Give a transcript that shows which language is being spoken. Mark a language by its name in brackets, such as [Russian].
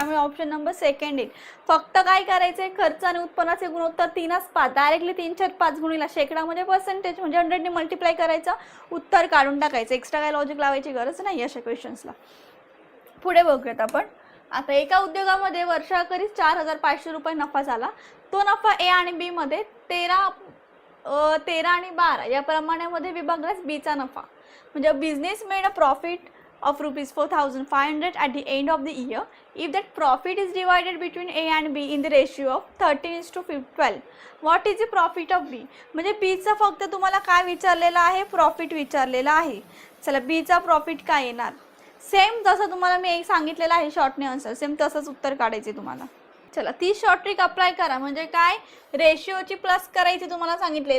[Marathi] त्यामुळे option number second येईल. फक्त काय करायचं खर्च आणि उत्पन्नाचे गुणोत्तर 3:5 डायरेक्टली 3/5 गुणिला शेकडा म्हणजे पर्सेंटेज म्हणजे 100 ने मल्टिप्लाय करायचं उत्तर काढून टाकायचं. एक्स्ट्रा काय लॉजिक लावायची गरज नाही अशा क्वेश्चन्सला. पुढे बघूयात आपण. आता एका उद्योगामध्ये वर्षाखेरीस 4500 रुपये नफा झाला. तो नफा ए आणि बी मध्ये 13 आणि 12 या प्रमाणामध्ये विभागल्यास बीचा नफा म्हणजे [English] Business made a profit of rupees 4500 at the end of the year if that profit is divided between A and B in the ratio of 13:12. what is the profit of B. [Marathi] म्हणजे B चा फक्त तुम्हाला काय विचारलेला आहे profit विचारलेला आहे. चला B चा प्रॉफिट काय येणार सेम जसं तुम्हाला मी एक सांगितलेलं आहे शॉर्टने आन्सर सेम तसंच उत्तर काढायचे तुम्हाला. चला ती शॉर्ट ट्रिक अप्लाय करा म्हणजे काय रेशिओची प्लस करायची तुम्हाला सांगितले.